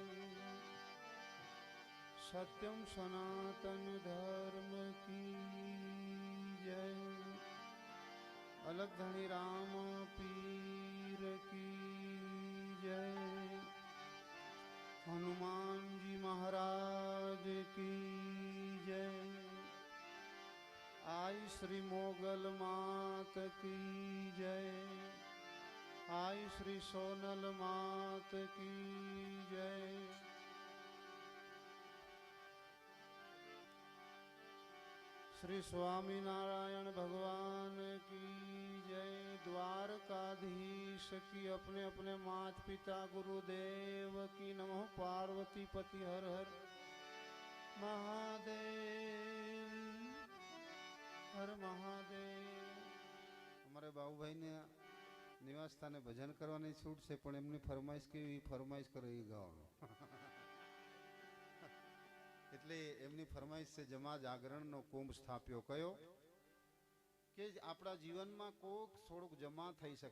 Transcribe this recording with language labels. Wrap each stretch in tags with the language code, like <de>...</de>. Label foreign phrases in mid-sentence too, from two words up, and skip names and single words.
<hi>सत्यम सनातन धर्म की जय. अलग धणी राम पीर की जय. हनुमानजी महाराज की जय. आई श्री मोगल मात की जय. आई श्री सोनल मात की जय. श्री स्वामी नारायण भगवान की जय. द्वारकाधीश की अपने अपने मात पिता गुरुदेव की नमः. पार्वती पति हर हर महादेव हर महादेव.</hi> <gu>અમારે બાબુભાઈને નિવાસ સ્થાને ભજન કરવાની છૂટ છે, પણ એમની ફરમાઈશ કેવી ફરમાઈશ કરે એ ગાવાનું. એટલે એમની ફરમાઈશ છે, જમા જાગરણનો કુંભ સ્થાપ્યો કયો, કે આપણા જીવનમાં કોક થોડુંક જમા થઈ શકે.</gu>